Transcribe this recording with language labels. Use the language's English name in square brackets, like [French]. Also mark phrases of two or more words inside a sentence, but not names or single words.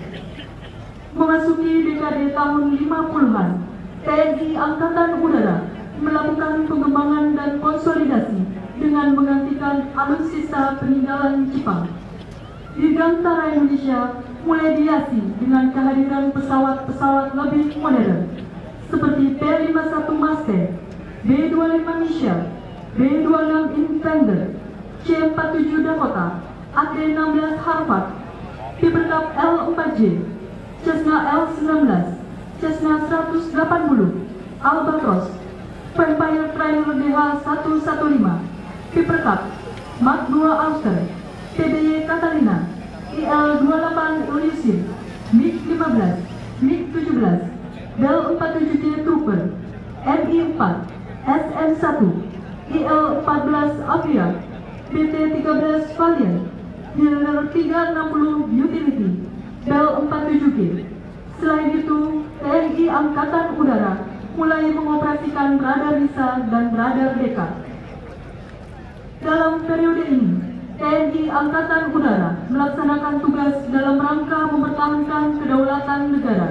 [Indonesian] Memasuki dekade tahun 50-an, TNI Angkatan Udara melakukan pengembangan dan konsolidasi dengan menggantikan alutsista peninggalan Jepang. Dirgantara Indonesia mulai dihiasi dengan kehadiran pesawat-pesawat lebih modern seperti P-51 Mustang, B-25 Michelle, B-26 Infantry, C-47 Dakota, AT-16 Harvard, Pipercap L-4J, Cessna L-19, Cessna 180, Albatros, Vampire Trainer DH-115, Pipercap, Mark II Ulster, TBY Catalina, IL-28 Elysium, MiG-15, MiG-17, Bell-47J Trooper, Mi-4, SM-1, IL-14 Avia, BT-13 Valiant, Milner 360 Utility, Bell-47G. Selain itu, TNI Angkatan Udara mulai mengoperasikan radar RISA dan radar DECA. Dalam periode ini, TNI Angkatan Udara melaksanakan tugas dalam rangka mempertahankan kedaulatan negara.